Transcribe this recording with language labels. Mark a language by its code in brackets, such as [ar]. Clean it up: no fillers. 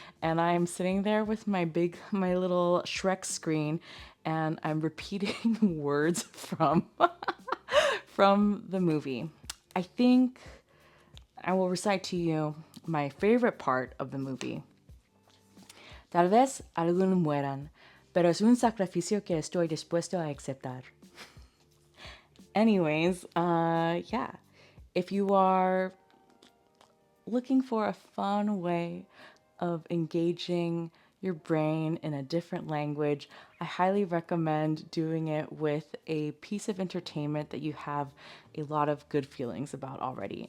[en] And I'm sitting there with my little Shrek screen, and I'm repeating words from the movie. I think I will recite to you my favorite part of the movie. [es] "Tal vez algunos mueran, pero es un sacrificio que estoy dispuesto a aceptar." [en] Anyways, yeah. If you are looking for a fun way of engaging your brain in a different language, I highly recommend doing it with a piece of entertainment that you have a lot of good feelings about already.